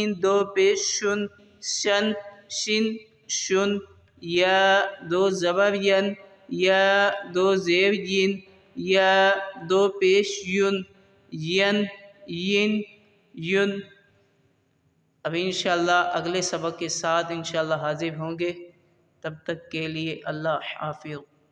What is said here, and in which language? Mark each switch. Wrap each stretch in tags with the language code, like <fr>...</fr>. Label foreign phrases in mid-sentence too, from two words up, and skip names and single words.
<ur>دو پیش شن شن شن شن یا دو زبر ین یا دو زیر ین یا دو پیش یون ین ین یون اب انشاءاللہ اگلے سبق کے ساتھ انشاءاللہ حاضر ہوں گے تب تک کے لیے اللہ حافظ</ur>